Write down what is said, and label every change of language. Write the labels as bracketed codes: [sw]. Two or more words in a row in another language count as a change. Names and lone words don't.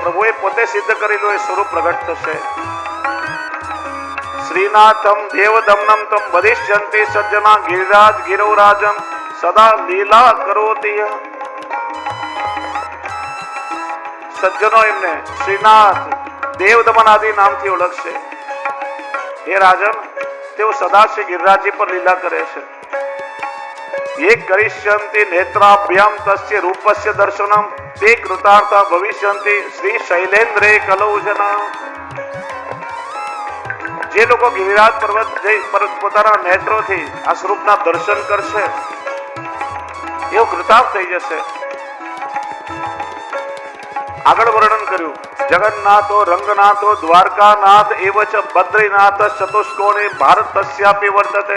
[gu] પ્રભુએ પોતે સિદ્ધ કરેલું એ સ્વરૂપ પ્રગટ થશે. [sa] श्रीनाथम देवदमनम तम वरिष्यंति सज्जना गिरिराज गिरौराजम सदा लीला करोति. [gu] સજ્જનો એમને શ્રીનાથ દેવદમન આદિ નામથી ઓળખશે. હે રાજન, તેઓ સદા શ્રી ગિરિરાજજી પર લીલા કરે છે. [sa] ये करिष्यन्ति नेत्राभ्याम तस्य रूपस्य दर्शनम ते कृतार्था भविष्यन्ति श्री शैलेन्द्रे कलौजना. [gu] જે લોકો ગિરિરાજ પર્વત જઈ પોતાના નેત્રોથી આ સ્વરૂપના દર્શન કરશે એવો કૃતાર્થ થઈ જશે. આગળ વર્ણન કર્યું, [sa] जगन्नाथो रंगनाथो द्वारकानाथ एवच बद्रीनाथ चतुष्कोणे भारतस्यापी वर्तते.